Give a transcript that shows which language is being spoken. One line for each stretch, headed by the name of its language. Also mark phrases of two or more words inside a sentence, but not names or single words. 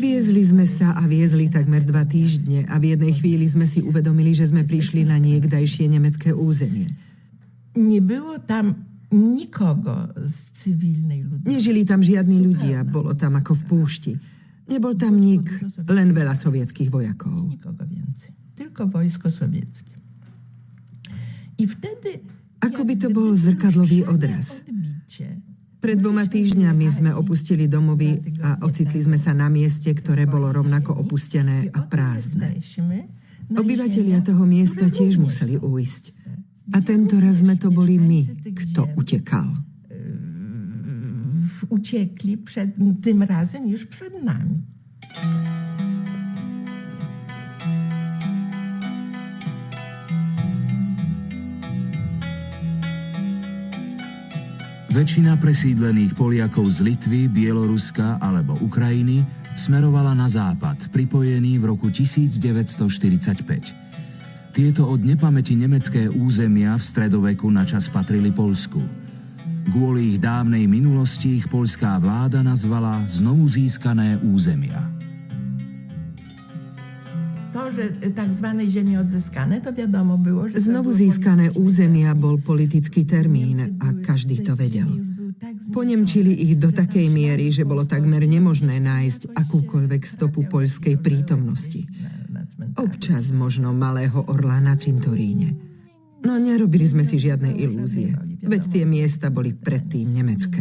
Slovak: Viezli sme sa a viezli takmer 2 týždne a v jednej chvíli sme si uvedomili, že sme prišli na niekdajšie nemecké územie.
Polish: Nie było tam nikogo z cywilnej ludności.
Slovak: Nežili tam žiadni ľudia, bolo tam ako v púšti. Nebol tam nik, len veľa sovietských vojakov.
Polish: Nikogo więcej, tylko wojsko sowieckie. I wtedy...
Slovak: Ako by to bol zrkadlový odraz. Pred 2 týždňami sme opustili domovy a ocitli sme sa na mieste, ktoré bolo rovnako opustené a prázdne. Obyvatelia toho miesta tiež museli ujsť. A tento raz sme to boli my, kto utekal.
Polish: Uciekli tym razem już przed nami.
Slovak: Väčšina presídlených Poliakov z Litvy, Bieloruska alebo Ukrajiny smerovala na západ, pripojený v roku 1945. Tieto od nepamäti nemecké územia v stredoveku načas patrili Poľsku. Kvôli ich dávnej minulosti ich poľská vláda nazvala znovu získané územia. To, že tzv.
Polish: Ziemie odzyskane, to wiadomo było, że...
Slovak: Znovu získané územia bol politický termín a každý to vedel. Ponemčili ich do takej miery, že bolo takmer nemožné nájsť akúkoľvek stopu poľskej prítomnosti. Občas možno malého orla na cintoríne. No nerobili sme si žiadne ilúzie, veď tie miesta boli predtým nemecké.